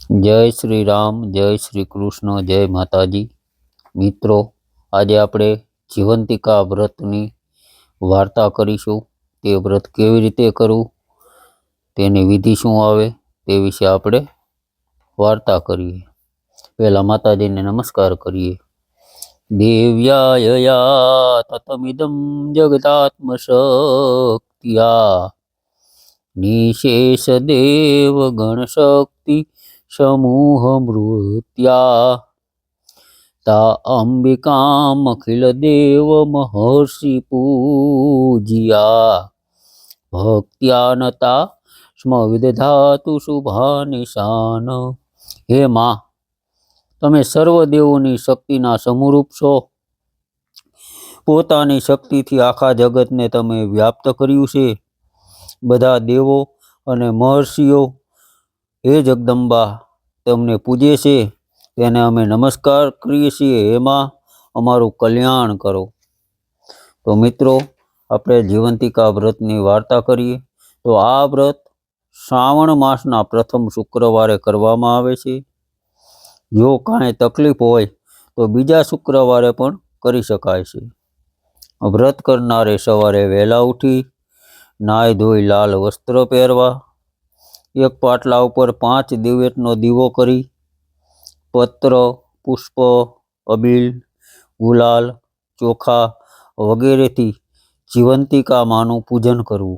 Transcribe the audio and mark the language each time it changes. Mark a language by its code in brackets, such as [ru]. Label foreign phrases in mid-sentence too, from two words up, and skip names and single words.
[hi] जय श्री राम, जय श्री कृष्ण, जय माताजी। [gu] मित्रों, आज આપણે જીવંતિકા વ્રતની વાર્તા કરીશું। તે વ્રત કેવી રીતે કરવું, તેની વિધિ શું આવે તે વિશે આપણે વાર્તા કરીએ। પહેલા માતાજીને નમસ્કાર કરીએ। [sa] દેવ્યાય તતમિદં જગદાત્મ શક્તિયા નિશેષ દેવ ગણ શક્તિ समूह मृत्या ता अंबिकाम अखिल देव महर्षि पूजिया भक्त्या नता स्म विदधातु शुभा निशान। [gu] હે માં, તમે સર્વદેવોની શક્તિના સમરૂપ છો। પોતાની શક્તિથી આખા જગતને તમે વ્યાપ્ત કર્યું છે। બધા દેવો અને મહર્ષિઓ હે જગદંબા તમને પૂજે છે, તેને અમે નમસ્કાર કરીએ છીએ। એમાં અમારું કલ્યાણ કરો। તો મિત્રો, આપણે જીવંતિકા વ્રતની વાર્તા કરીએ। તો આ વ્રત શ્રાવણ માસના પ્રથમ શુક્રવારે કરવામાં આવે છે। જો કાંઈ તકલીફ હોય તો બીજા શુક્રવારે પણ કરી શકાય છે। વ્રત કરનારે સવારે વહેલા ઉઠી નાઈ ધોઈ લાલ વસ્ત્ર પહેરવા, એક પાટલા ઉપર 5 દિવેટનો દીવો કરી પત્ર, પુષ્પ, અબીલ, ગુલાલ, ચોખા વગેરે થી જીવંતિકા માનુ પૂજન કરવું।